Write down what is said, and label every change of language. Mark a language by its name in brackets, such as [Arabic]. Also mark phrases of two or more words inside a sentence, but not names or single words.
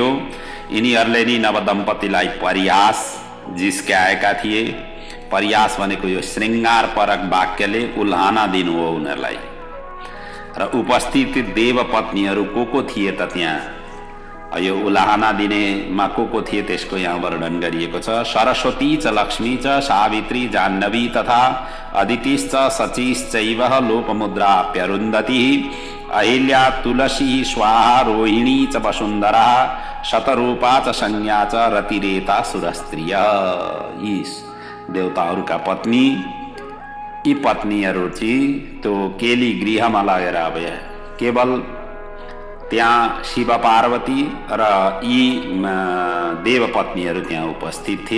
[Nepali] यिनीहरूले नि नवदम्पतिलाई परिहास जिस्क्याएका थिए। परिहास भनेको यो श्रृङ्गारपरक वाक्यले उल्हाना दिनु हो उनीहरूलाई। र उपस्थित देवपत्नीहरू को थिए त त्यहाँ यो उल्हाना दिनेमा को थिए त्यसको यहाँ वर्णन गरिएको छ। [Sanskrit] सरस्वती च लक्ष्मी च सावित्री जाह्नवी तथा अदितिश्च सचिश्चैव लोपमुद्राप्यरुन्धती अहिल्या तुलसी स्वाहा रोहिणी च वसुन्धरा शतरूपा च संज्ञा च रतिरेता सुरस्त्रिय। [Nepali] यी देवताहरूका पत्नी, यी पत्नीहरू चाहिँ त्यो केली गृहमा लगेर अब केवल त्यहाँ शिव पार्वती र यी देवपत्नीहरू त्यहाँ उपस्थित थिए।